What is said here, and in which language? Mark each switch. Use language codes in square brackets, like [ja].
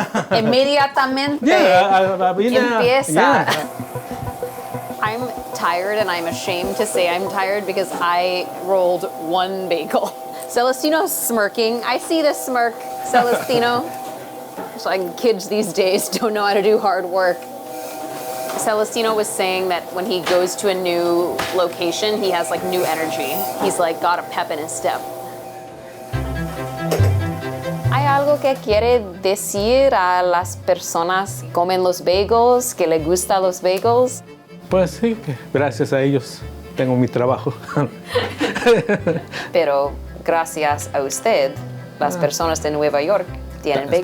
[es] Inmediatamente empieza. [en] Yeah. I'm tired and I'm ashamed to say I'm tired because I rolled one bagel. Celestino's smirking. I see the smirk, Celestino. It's like kids these days don't know how to do hard work. Celestino was saying that when he goes to a new location, he has like new energy. He's like got a pep in his step. [es] ¿Hay algo que quiere decir a las personas que comen los bagels, que le gustan los bagels? Pues sí, que gracias a ellos tengo mi trabajo. Pero gracias a usted, las personas de Nueva York tienen bagels.